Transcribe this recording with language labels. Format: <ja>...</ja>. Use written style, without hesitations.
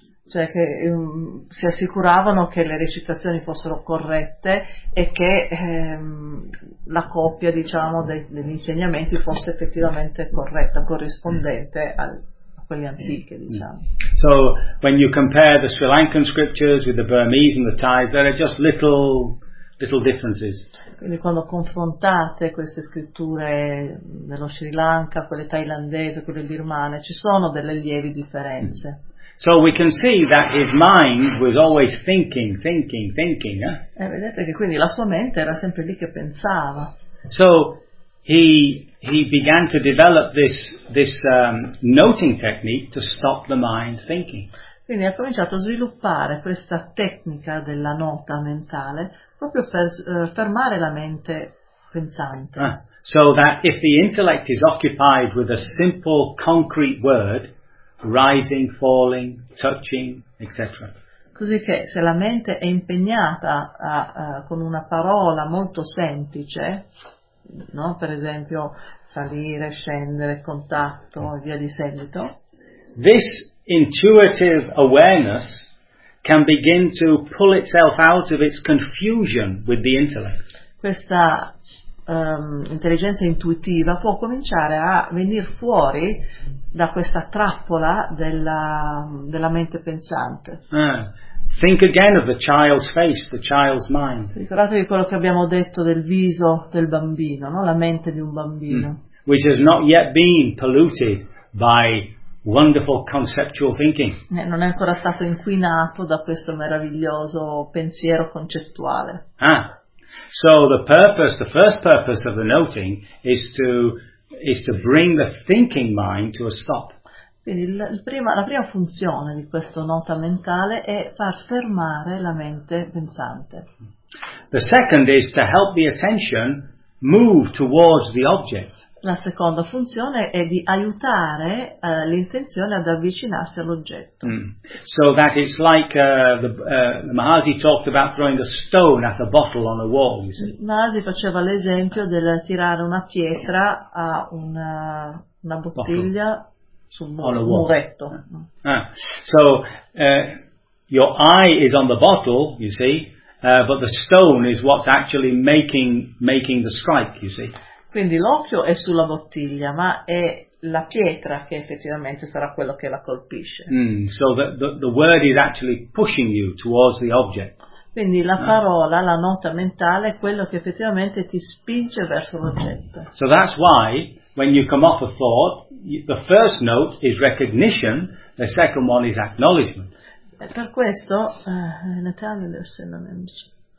<it>cioè che si assicuravano che le recitazioni fossero corrette e che la coppia, diciamo, degli insegnamenti fosse effettivamente corretta, corrispondente a quelle antiche, diciamo.</it> <en>So when you compare the Sri Lankan scriptures with the Burmese and the Thais, there are just little differences.</en> <it>Quindi quando confrontate queste scritture dello Sri Lanka, quelle thailandese, quelle birmane, ci sono delle lievi differenze.</it> <en>So we can see that his mind was always thinking.</en> <it>E vedete che quindi la sua mente era sempre lì che pensava.</it> <en>So he began to develop this noting technique to stop the mind thinking.</en> <it>Quindi ha cominciato a sviluppare questa tecnica della nota mentale proprio per fermare la mente pensante.</it> <en>So that if the intellect is occupied with a simple concrete word, rising, falling, touching, etc.</en> <it>Così che se la mente è impegnata con una parola molto semplice, no? Per esempio salire, scendere, contatto e via di seguito.</it> <en>This intuitive awareness can begin to pull itself out of its confusion with the intellect.</en> <it>Questa intelligenza intuitiva può cominciare a venire fuori da questa trappola della mente pensante.</it> <en>Think again of the child's face, the child's mind.</en> <it>Ricordatevi quello che abbiamo detto del viso del bambino, no? La mente di un bambino.</it> <en>Which has not yet been polluted by wonderful conceptual thinking.</en> <it>Non è ancora stato inquinato da questo meraviglioso pensiero concettuale.</it> <en>So the first purpose of the noting is to bring the thinking mind to a stop.</en> <it>Quindi la prima funzione di questa nota mentale è far fermare la mente pensante.</it> <en>The second is to help the attention move towards the object.</en> <it>La seconda funzione è di aiutare l'intenzione ad avvicinarsi all'oggetto.</it> <en>So that it's like the Maharshi talked about throwing a stone at a bottle on a wall, you see.</en> <it>Maharshi faceva l'esempio del tirare una pietra a una bottiglia sul muretto.</it> <en>So your eye is on the bottle, you see, but the stone is what's actually making the strike, you see.</en> <it>Quindi l'occhio è sulla bottiglia, ma è la pietra che effettivamente sarà quello che la colpisce.</it> <en>So the word is actually pushing you towards the object.</en> <it>Quindi la parola, la nota mentale è quello che effettivamente ti spinge verso l'oggetto.</it> <en>So that's why when you come off a thought, the first note is recognition, the second one is acknowledgement.</en> <it>E per questo</it> <en>in Italian there are synonyms.</en>